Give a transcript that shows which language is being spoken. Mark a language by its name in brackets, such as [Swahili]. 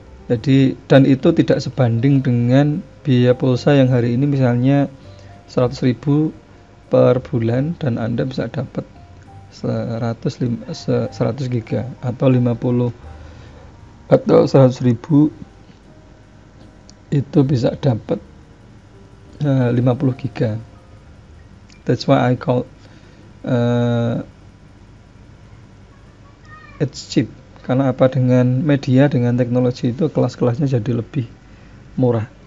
[Indonesian] Jadi, dan itu tidak sebanding dengan biaya pulsa yang hari ini misalnya 100.000 per bulan dan Anda bisa dapat 100 giga atau 50 atau 100.000 itu bisa dapat 50 giga. [English] That's why I call it's cheap. [Indonesian] Karena apa? Dengan media, dengan teknologi itu kelas-kelasnya jadi lebih murah.